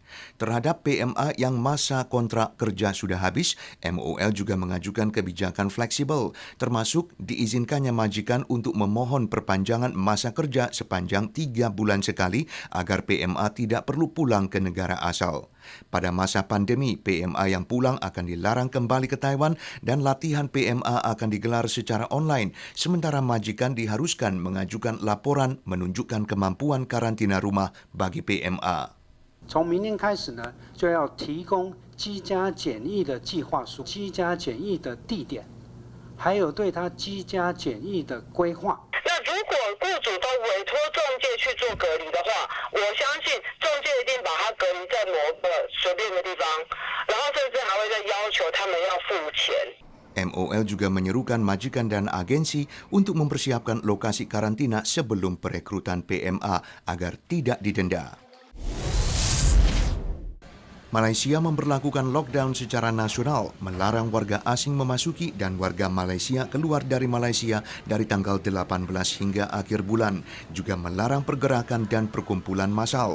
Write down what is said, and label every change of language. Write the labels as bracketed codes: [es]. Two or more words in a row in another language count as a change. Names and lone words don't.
[id] Terhadap PMA yang masa kontrak kerja sudah habis, MOL juga mengajukan kebijakan fleksibel, termasuk diizinkannya majikan untuk memohon perpanjangan masa kerja sepanjang 3 bulan sekali agar PMA tidak perlu pulang ke negara asal. Pada masa pandemi, PMA yang pulang akan dilarang kembali ke Taiwan dan latihan PMA akan digelar secara online, sementara majikan diharuskan mengajukan laporan menunjukkan kemampuan karantina rumah bagi PMA. [zh] 从明年开始呢，就要提供居家检疫的计划书、居家检疫的地点，还有对他居家检疫的规划。如果雇主都委托仲介去做隔离的话，我相信仲介一定把他隔离在某个随便的地方，然后甚至还会再要求他们要付钱。 [id] MOL juga menyerukan majikan dan agensi untuk mempersiapkan lokasi karantina sebelum perekrutan PMA agar tidak didenda. Malaysia memberlakukan lockdown secara nasional, melarang warga asing memasuki dan warga Malaysia keluar dari Malaysia dari tanggal 18 hingga akhir bulan, juga melarang pergerakan dan perkumpulan massal.